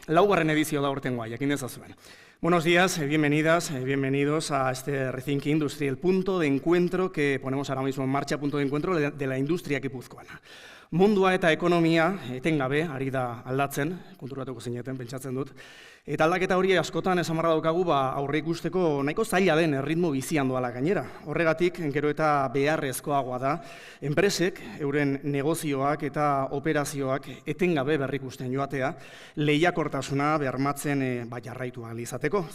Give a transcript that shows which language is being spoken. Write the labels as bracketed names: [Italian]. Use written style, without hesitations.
[Basque] Laugarren edizio da aurtengoa, jakin dezazuen. [Spanish] Buenos días, bienvenidas, bienvenidos a este Rethink Industry, el punto de encuentro que ponemos ahora mismo en marcha, punto de encuentro de la industria gipuzkoana. [Basque] Mundua eta ekonomia etengabe ari da aldatzen, konturatuko zineten, pentsatzen dut. Eta aldaketa hori askotan esamarra daukagu aurre ikusteko nahiko zaila den erritmo bizian doala gainera. Horregatik, gero eta beharrezkoagoa da, enpresek, euren negozioak eta operazioak etengabe berrikusten joatea, lehiakortasuna bermatzen jarraitu ahal izateko.